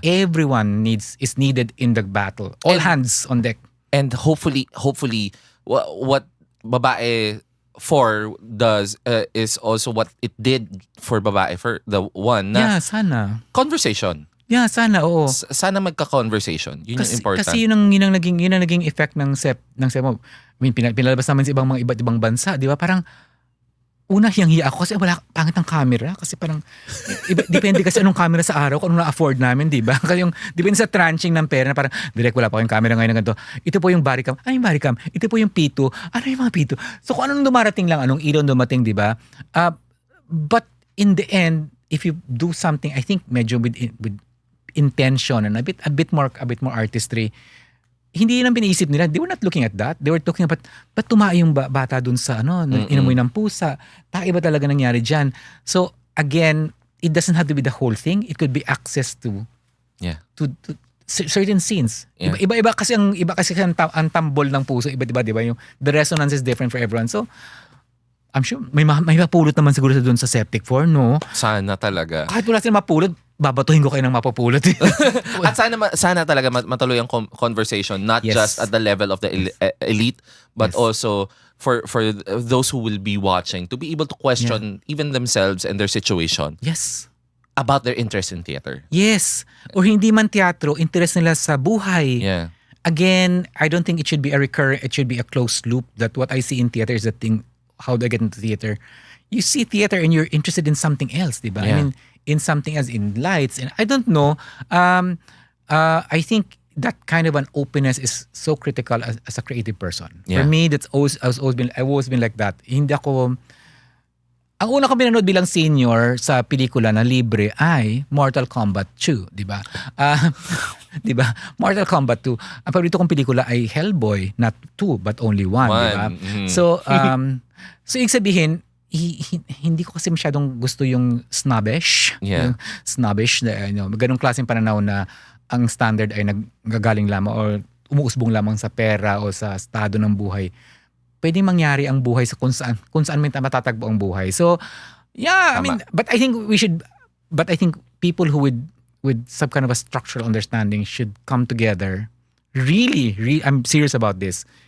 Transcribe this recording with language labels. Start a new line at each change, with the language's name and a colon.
English: Everyone is needed in the battle. All hands on deck. And hopefully, what Babae 4 does is also what it did for Babae for the one na
Filipino: sana
English: conversation.
Filipino: Sana, oo. Sana magka-conversation. Yun yung important. Kasi yun ang naging effect ng SEP.
English: I mean,
Filipino: pinalabas naman sa mga iba't ibang bansa, di ba? Parang una hiyang-hiya ako kasi wala pangit ang camera kasi parang depende kasi anong camera sa araw kung anong na-afford namin, di ba? Kasi yung depende sa tranching ng pera na parang direct wala pa kayong camera ngayon ng ganito. Ito po yung body cam. Ano yung body cam? Ito po yung P2. Ano yung mga P2? So kung anong dumarating lang, anong ilaw dumating, di ba?
English: But in the end, if you do something, I think medyo with intention and a bit more artistry,
Filipino: hindi yun ang piniisip nila.
English: They were not looking at that. They were talking about,
Filipino: ba't tumae yung bata dun sa, inamoy ng pusa? Iba talaga nangyari dyan.
English: So, again, it doesn't have to be the whole thing. It could be access to certain scenes. Yeah.
Filipino: Iba kasi ang tambol ng puso. Iba-iba, di ba?
English: Yung, the resonance is different for everyone. So, I'm sure,
Filipino: may mapulot naman siguro dun sa Septic 4, no? Sana talaga. Kahit wala silang mapulot, babatuhin ko kayo ng mapupulot.
English: At sana talaga matuloy ang conversation, not just at the level of the elite, but also for those who will be watching, to be able to question even themselves and their situation. Yes. About their interest in theater.
Filipino: Yes. Or hindi man teatro, interest nila sa buhay.
English: Yeah. Again, I don't think it should be a recurrent, it should be a closed loop. That what I see in theater is the thing, how do I get into theater? You see theater and you're interested in something else,
Filipino: di ba?
English: Yeah. I mean, in something else, in lights, and I don't know. I think that kind of an openness is so critical as a creative person. Yeah. For me, I've always been like that.
Filipino: Hindi ako, ang una ko pinanood bilang senior sa pelikula na libre ay Mortal Kombat 2, di ba? Di ba? Mortal Kombat 2. Ang paborito kong pelikula ay Hellboy, not 2 but only 1, di ba? Mm-hmm. So ibig sabihin, hindi ko kasi masyadong gusto yung snobbish.
English: Yeah.
Filipino: Yung snobbish na ganung klaseng pananaw na ang standard ay naggagaling lamang or umuusbong lamang sa pera o sa estado ng buhay. Pwedeng mangyari ang buhay sa kung saan may matatagpo ang buhay.
English: So, yeah, I mean, but I think people who with some kind of a structural understanding should come together. Really, I'm serious about this.